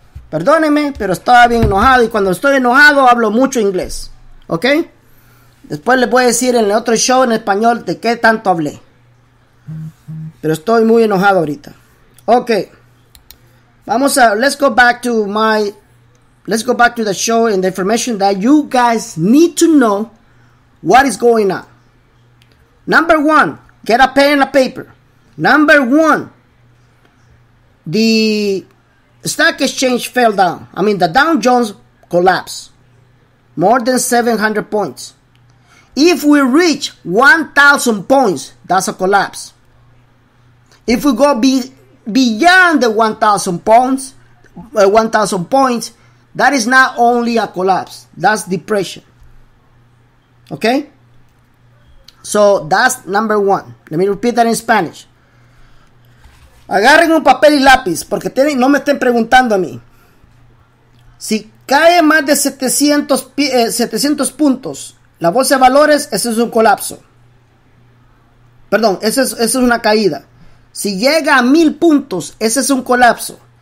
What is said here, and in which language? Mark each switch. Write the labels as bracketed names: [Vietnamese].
[Spanish] Perdónenme, pero estaba bien enojado. Y cuando estoy enojado hablo mucho inglés. ¿Ok? Después les voy a decir en el otro show en español de qué tanto hablé. Pero estoy muy enojado ahorita. Ok. [English] Let's go back to the show and the information that you guys need to know what is going on. Number one, get a pen and a paper. Number one, the stock exchange fell down. I mean, the Dow Jones collapsed. More than 700 points. If we reach 1,000 points, that's a collapse. If we go beyond the 1,000 points, that is not only a collapse, that's depression. Okay? So that's number one. Let me repeat that in Spanish. [Spanish] Agarren un papel y lápiz, porque no me estén preguntando a mí. Si cae más de 700 puntos la bolsa de valores, ese es un colapso. Perdón, esa es una caída. Si llega a 1000 puntos, ese es un colapso.